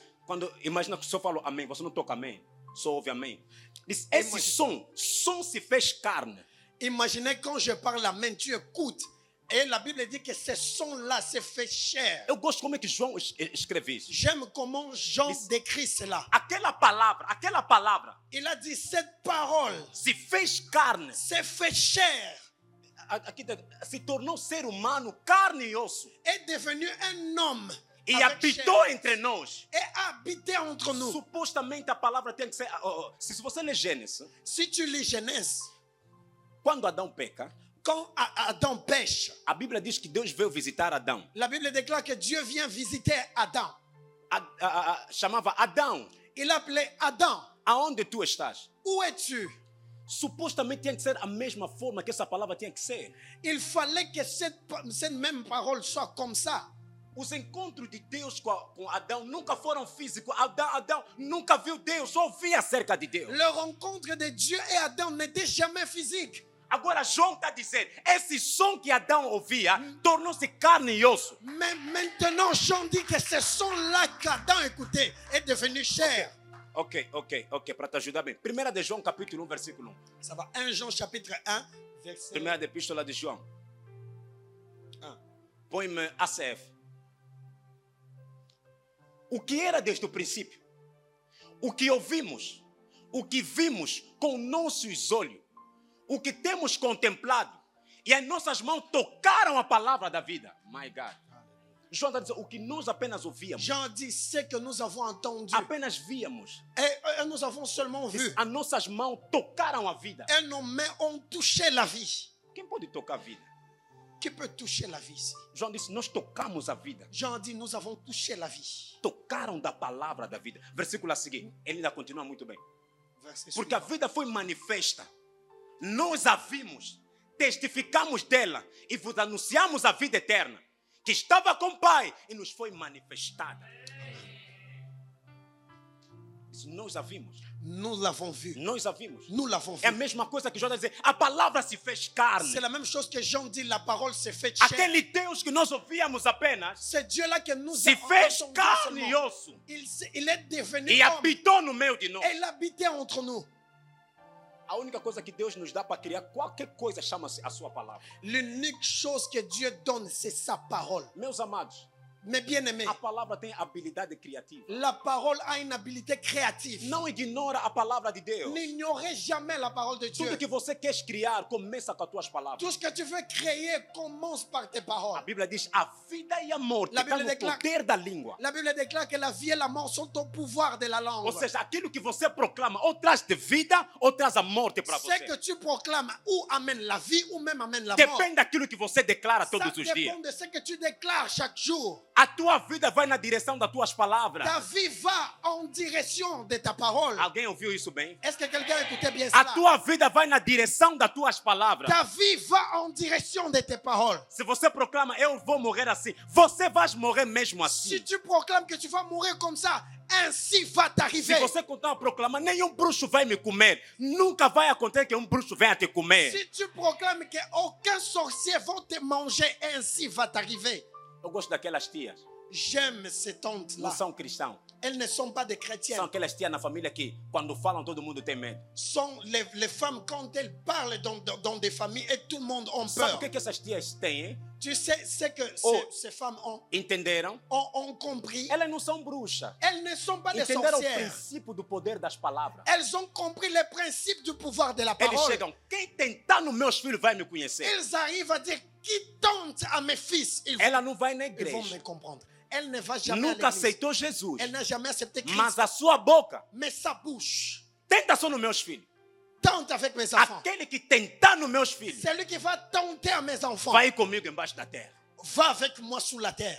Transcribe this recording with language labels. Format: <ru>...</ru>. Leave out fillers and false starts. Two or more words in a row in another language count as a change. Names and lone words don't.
<pt>Quando imagina que o senhor falou amém, você não toca amém, só ouve amém. Diz: esse som se fez carne.</pt> <fr>Imaginez quand je parle amen, tu écoutes. Et la Bible dit que ce son-là s'est fait chair.</fr> <pt>Eu gosto como é que João escreve isso.</pt> <fr>J'aime comment Jean décrit cela.</fr> <pt>Aquela palavra</pt> <fr>Il a dit, cette parole</fr> <pt>se fez carne.</pt> <fr>s'est fait chair,</fr> <pt>Aqui se tornou ser humano, carne e osso.</pt> <fr>est devenu un homme</fr> <pt>E</pt> <fr>avec</fr> <pt>habitou</pt> <fr>chair,</fr> <pt>entre nós.</pt> <fr>et habité entre nous.</fr> <pt>Supostamente a palavra tem que ser. Se você ler Gênesis,</pt> <fr>Si tu lis Genèse,</fr> <pt>quando Adão peca,</pt> <fr>quand Adam pêche,</fr> <pt>a Bíblia diz que Deus veio visitar Adão.</pt> <fr>la Bible déclare que Dieu vient visiter Adam.</fr> <pt>Chamava Adão,</pt> <fr>Il appelait Adam,</fr> <pt>aonde tu estás?</pt> <fr>où es-tu?</fr> <pt>Supostamente tinha que ser a mesma forma que essa palavra tinha que ser.</pt> <fr>Il fallait que cette même parole soit comme ça.</fr> <pt>Os encontros de Deus com Adão nunca foram físicos. Adão nunca viu Deus, só ouvia acerca de Deus.</pt> <fr>Le rencontre de Dieu et Adam n'était jamais physique.</fr> <pt>Agora João está dizendo, esse som que Adão ouvia tornou-se carne e osso.</pt> <fr>Mais maintenant, Jean dit que ce son-là qu'Adam écoutait est devenu chair.</fr> <pt>Ok, para te ajudar bem. 1 de João, capítulo 1, versículo 1.</pt> <fr>Ça va, 1 Jean chapitre 1, verset</fr> <pt>Primeira epístola de João.</pt> <fr>1.</fr> <pt>Põe-me ACF. O que era desde o princípio, o que ouvimos, o que vimos com nossos olhos, o que temos contemplado, e as nossas mãos tocaram a palavra da vida.</pt> <en>My God.</en> <pt>João está dizendo, o que nós apenas ouvíamos,</pt> <fr>Jean dit ce que nous avons entendu</fr> <pt>apenas víamos,</pt> <fr>et nous avons seulement vu.</fr> <pt>as nossas mãos tocaram a vida.</pt> <fr>Et nos mains ont touché la vie.</fr> <pt>Quem pode tocar a vida?</pt> <fr>Qui peut toucher la vie ici?</fr> <pt>João disse, nós tocamos a vida.</pt> <fr>Jean dit nous avons touché la vie.</fr> <pt>Tocaram da palavra da vida. Versículo a seguir, ele ainda continua muito bem.</pt> <fr>Verset</fr> <pt>Porque a</pt> <fr>suivant.</fr> <pt>vida foi manifesta. Nós a vimos, testificamos dela e vos anunciamos a vida eterna, que estava com o Pai e nos foi manifestada. Isso nós a vimos.</pt> <fr>Nous l'avons vu.</fr> <pt>Nós a vimos.</pt> <fr>Nous l'avons vu.</fr> <pt>É a mesma coisa que João dizer, a palavra se fez carne.</pt> <fr>C'est la même chose que Jean dit, la parole s'est faite chair.</fr> <pt>Aquele Deus que nós ouvíamos apenas,</pt> <fr>C'est Dieu-là que nous</fr> <pt>se fez</pt> <fr>entendons</fr> <pt>carne e</pt> <fr>seulement.</fr> <pt>osso.</pt> <fr>Il est devenu</fr> <pt>E</pt> <fr>homme.</fr> <pt>habitou no meio de nós.</pt> <fr>Et il habitait entre nous.</fr> <pt>A única coisa que Deus nos dá para criar qualquer coisa chama-se a sua palavra.</pt> <fr>L'unique chose que Dieu donne, c'est sa parole.</fr> <pt>Meus amados,</pt> <fr>Mes bien-aimés,</fr> <pt>a palavra tem habilidade criativa.</pt> <fr>la parole a une habilité créative.</fr> <pt>Não ignora a palavra de Deus.</pt> <fr>N'ignorez jamais la parole de Dieu.</fr> <pt>Tudo que você quer criar, começa com as tuas palavras.</pt> <fr>Tout ce que tu veux créer commence par tes</fr> <pt>A</pt> <fr>paroles.</fr> <pt>Bíblia diz, a vida e a morte</pt> <fr>La</fr> <pt>estão</pt> <fr>Bíblia</fr> <pt>no</pt> <fr>declara-</fr> <pt>poder da língua.</pt> <fr>La Bible déclare que la vie et la mort sont au pouvoir de la langue.</fr> <pt>Ou seja, aquilo que você proclama, ou traz de vida, ou traz a morte para</pt> <fr>Ce</fr> <pt>você.</pt> <fr>que tu proclames ou amène la vie ou même amène la mort.</fr> <pt>Depende daquilo que você declara</pt> <fr>Ça</fr> <pt>todos os dias.</pt> <fr>dépend de ce que tu déclares chaque jour.</fr> <pt>A tua vida vai na direção das tuas palavras.</pt> <fr>Ta vie va en direction de ta parole.</fr> <pt>Alguém ouviu isso bem?</pt> <fr>Est-ce que quelqu'un a écouté bien</fr> <pt>A</pt> <fr>cela?</fr> <pt>tua vida vai na direção das tuas palavras.</pt> <fr>Ta vie va en direction de tes paroles.</fr> <pt>Se você proclama, eu vou morrer assim, você vai morrer mesmo</pt> <fr>Si</fr> <pt>assim.</pt> <fr>tu proclames que tu vas mourir comme ça, ainsi va</fr> <pt>Se</pt> <fr>t'arriver.</fr> <pt>você continuar a proclamar, nenhum bruxo vai me comer. Nunca vai acontecer que um bruxo venha te comer.</pt> <fr>Si tu proclames qu'aucun sorcier va te manger, ainsi va t'arriver.</fr> <pt>Eu gosto daquelas tias.</pt> <fr>J'aime ces</fr> <pt>Não</pt> <fr>tantes-là.</fr> <pt>são cristãos.</pt> <fr>Elles ne sont pas des</fr> <pt>São</pt> <fr>chrétiennes.</fr> <pt>aquelas tias na família que, quando falam, todo mundo tem medo.</pt> <fr>Sont les femmes, quand elles parlent dans des familles, et tout le monde a</fr> <pt>Sabe</pt> <fr>peur.</fr> <pt>o que essas tias têm, hein?</pt> <fr>Tu sais ce que Oh. ces femmes</fr> <pt>Entenderam?</pt> <fr>ont compris.</fr> <pt>Elas não são bruxas.</pt> <fr>Elles ne sont pas des</fr> <pt>Entenderam o</pt> <fr>sorcières.</fr> <pt>princípio do poder das palavras.</pt> <fr>Elles ont compris les principes du pouvoir de la</fr> <pt>Eles</pt> <fr>parole.</fr> <pt>chegam, quem tentar nos meus filhos vai me conhecer.</pt> <fr>Ils arrivent à dire, qui tente à mes fils,</fr> <pt>Ela não vai na</pt> <fr>ils vont me</fr> <pt>igreja.</pt> <fr>comprendre. Elle ne va jamais à</fr> <pt>Nunca</pt> <fr>l'église.</fr> <pt>aceitou Jesus.</pt> <fr>Elle n'a jamais accepté Christ.</fr> <pt>Mas a sua boca</pt> <fr>Mais sa bouche</fr> <pt>tenta só nos meus filhos.</pt> <fr>tente avec mes enfants.</fr> <pt>Aquele que tentar nos meus filhos</pt> <fr>Celui qui va tenter à mes enfants</fr> <pt>vai comigo embaixo da terra.</pt> <fr>va avec moi sous la terre.</fr>